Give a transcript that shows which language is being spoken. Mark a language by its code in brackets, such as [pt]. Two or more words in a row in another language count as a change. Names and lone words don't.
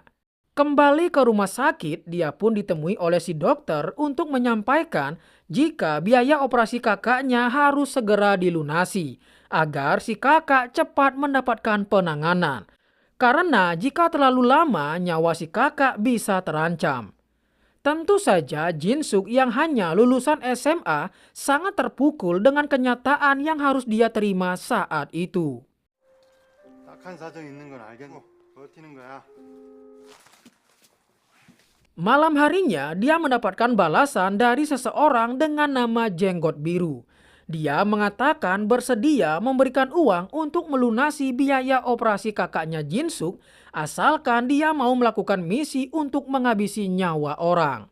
[id] Kembali ke rumah sakit, dia pun ditemui oleh si dokter untuk menyampaikan jika biaya operasi kakaknya harus segera dilunasi agar si kakak cepat mendapatkan penanganan. Karena jika terlalu lama, nyawa si kakak bisa terancam. Tentu saja Jin-suk yang hanya lulusan SMA sangat terpukul dengan kenyataan yang harus dia terima saat itu. [ko] 딱한 사정 있는 건 알겠고 버티는 거야. [id] Malam harinya, dia mendapatkan balasan dari seseorang dengan nama Jenggot Biru. Dia mengatakan bersedia memberikan uang untuk melunasi biaya operasi kakaknya Jin-suk, asalkan dia mau melakukan misi untuk menghabisi nyawa orang.